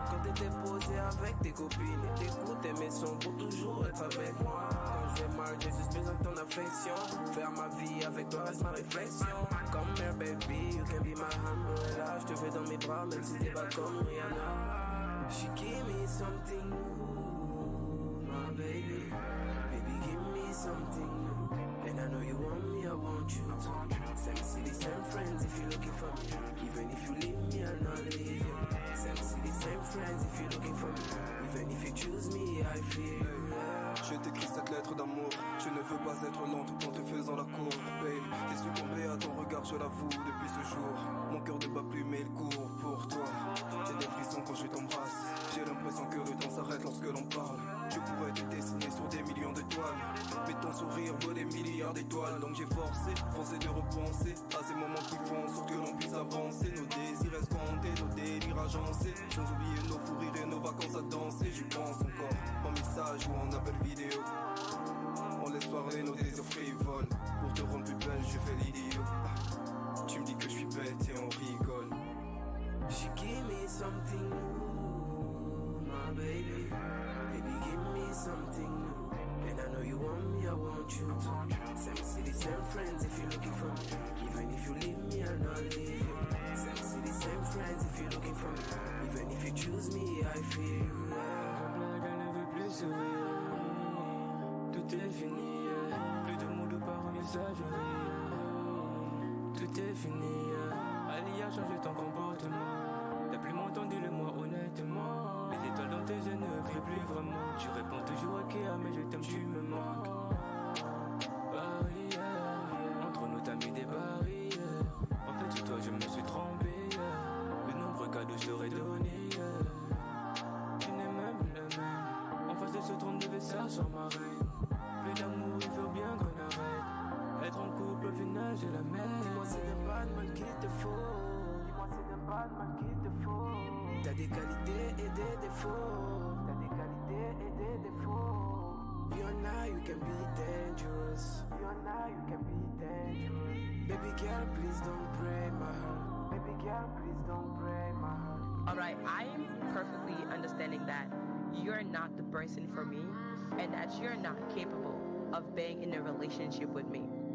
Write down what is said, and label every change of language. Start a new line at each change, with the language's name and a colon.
French: Quand t'étais posé avec tes copines et t'écoutais mes sons pour toujours être avec moi. Quand je vais mal j'ai juste besoin de ton affection. Faire ma vie avec toi reste ma réflexion.
English: Come here baby, you can be my umbrella.
French: Je te veux dans mes bras même si t'es pas comme Rihanna.
English: She give me something new, my baby. Baby give me something new. And I know you want me, I want you too. Same city, same friends if you're looking for me. Even if you leave me, I'll not leave you. Same city, same friends if you're looking for me. Even if you choose me, I feel you, yeah.
French: Je t'écris cette lettre d'amour. Je ne veux pas être lent tout en te faisant la cour. Babe, t'es succombé à ton regard, je l'avoue. Depuis ce jour, mon cœur ne bat plus mais il court pour toi. J'ai des frissons quand je t'embrasse. J'ai l'impression que le temps s'arrête lorsque l'on parle. Je pourrais te dessiner sur des millions d'étoiles, mais ton sourire vaut des milliards d'étoiles. Donc j'ai forcé de repenser à ces moments qui font en sorte que l'on puisse avancer. Nos désirs escomptés, nos délires agencés, sans oublier nos fous rires et nos vacances à danser. J'y pense encore, en message ou en appel vidéo. On laisse parler nos désirs frivoles. Pour te rendre plus belle, je fais l'idiot. Tu me dis que je suis bête et on rigole.
English: She give me something new, my baby. Baby give me something new. And I know you want me, I want you too. Same city, same friends if you're looking for me. Even if you leave me, I'll not leave you. Same city, same friends if you're looking for me. Even if you choose me, I feel you, yeah.
French: Ma blague, elle ne veut plus sourire. Tout est fini, yeah. Plus de mots de par messagerie. Tout est fini, yeah. Ali a changé ton comportement. T'as plus m'entendu le moi honnêtement. Les étoiles dans tes yeux ne brillent plus vraiment. Tu réponds toujours ok, mais je t'aime, tu me manques. Barrière, entre nous t'as mis des barrières. En fait sur toi je me suis trompé, yeah. De nombreux cadeaux je t'aurais donné, yeah. Tu n'es même le même. En face de ce trône de vaisselle sur ma reine. Plus d'amour, il faut bien qu'on arrête. Être en couple au final j'ai la même. Dis-moi c'est des bad man qu'il te faut. Dis-moi c'est des bad man qu'il te faut. T'as des qualités et des défauts. T'as des qualités et des défauts.
English: You and I, you can be dangerous. You and I, you can be dangerous. Baby girl, please don't break my heart. Baby girl, please don't break my heart. Alright, I am perfectly understanding that you're not the person for me and that you're not capable of being in a relationship with me.